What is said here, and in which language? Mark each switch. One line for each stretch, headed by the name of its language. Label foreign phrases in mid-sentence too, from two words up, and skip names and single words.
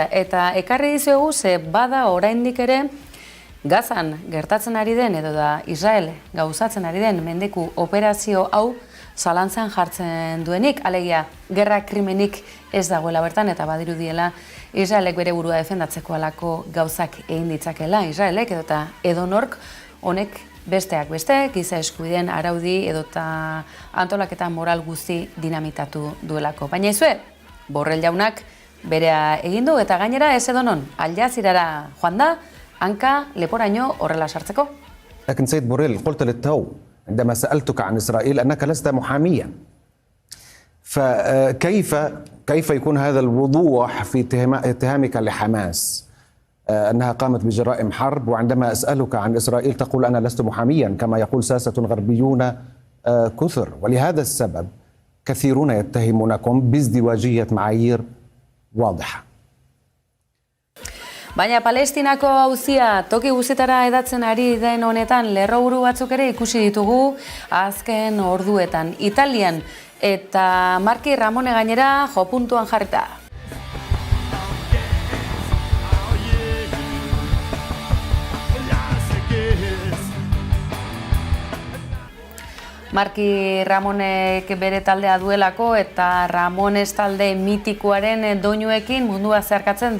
Basque: Eta ekarri dizuegu ze bada oraindik ere, Gazan gertatzen ari den edo da Israel gauzatzen ari den mendeku operazio hau zalantzan jartzen duenik, alegia gerra krimenik ez dagoela bertan eta badirudiela Israelek bere burua defendatzeko alako gauzak egin ditzakela Israelek edota edonork honek besteak beste, giza eskubideen araudi edota antolaketa moral guzti dinamitatu duelako. Baina izue, Borrell jaunak berea egin du eta gainera ez edonon, Al Jazeerara joan da, hanka leporaino horrela sartzeko.
Arabic: لكن سيد بوريل قلت للتو عندما سألتك عن إسرائيل أنك لست محاميا فكيف يكون هذا الوضوح في اتهامك لحماس أنها قامت بجرائم حرب وعندما أسألك عن إسرائيل تقول أنا لست محاميا كما يقول ساسة غربيون كثر ولهذا السبب كثيرون يتهمونكم بازدواجية معايير واضحة.
Basque: Baina Palestinako auzia toki guztietara edatzen ari den honetan lerroburu batzuk ere ikusi ditugu azken orduetan. Italian eta Marki Ramone gainera jo puntuan jarrita. Marki Ramonek bere taldea duelako eta Ramones talde mitikoaren doinuekin mundua zeharkatzen